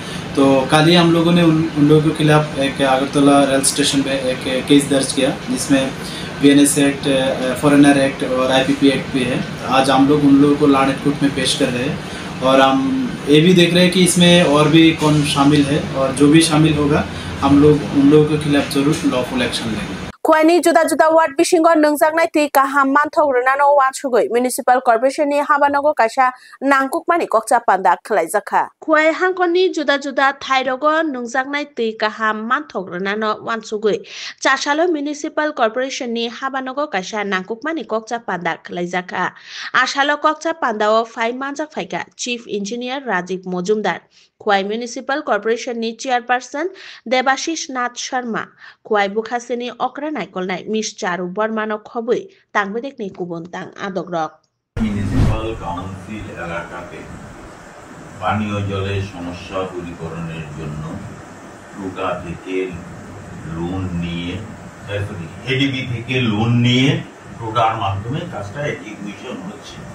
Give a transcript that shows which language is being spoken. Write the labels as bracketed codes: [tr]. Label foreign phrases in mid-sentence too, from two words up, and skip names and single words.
[hi] तो कल ही हम लोगों ने उन लोगों के खिलाफ एक अगरतला [en] rail station [hi] में एक केस दर्ज किया जिसमें BNS एक्ट, [en] foreigner act [hi] और IPP एक्ट भी है। आज हम लोग उन लोगों को [en] law and court [hi] में पेश कर रहे हैं और हम ये भी देख रहे हैं कि इसमें और भी कौन शामिल है और जो भी शामिल होगा हम लोग उन लोगों के खिलाफ जरूर [en] lawful action [hi] लेंगे। [trp] खुआनी जुदा जुदा वार्ड बिसिंगो नंजाकनाय ति काहाम मानथग्रोनानो वानसुगै [en] municipal corporationni [trp] हाबानगो कायसा नांकुकमानि कक्चा पान्दा खलायजाखा खुआय हांखनि जुदा जुदा थाइरगो नंजाकनाय ति काहाम मानथग्रोनानो वानसुगै चासालो [en] municipal corporationni [trp] हाबानगो कायसा नांकुकमानि कक्चा पान्दा खलायजाखा आसालो कक्चा पान्दाओ फाइ मानजाक फाइका [en] chief engineer [trp] राजीव मजुमदार खुआई [en] municipal corporationni [trp] चेयरपार्सन देबाशिष नाथ शर्मा खुआई बुखासेनि अक्रा नायकलनाय मिस चारु बर्मानो खबै तांबेदेखनि कुबनतां आदग्रक [en] municipal council [bn] এলাকাতে পানীয় জলের সমস্যা দূরীকরণের জন্য টুকা থেকে লোন নিয়ে এডিবি থেকে লোন নিয়ে টুকার মাধ্যমে কাজটা এক্সিকিউশন হচ্ছে।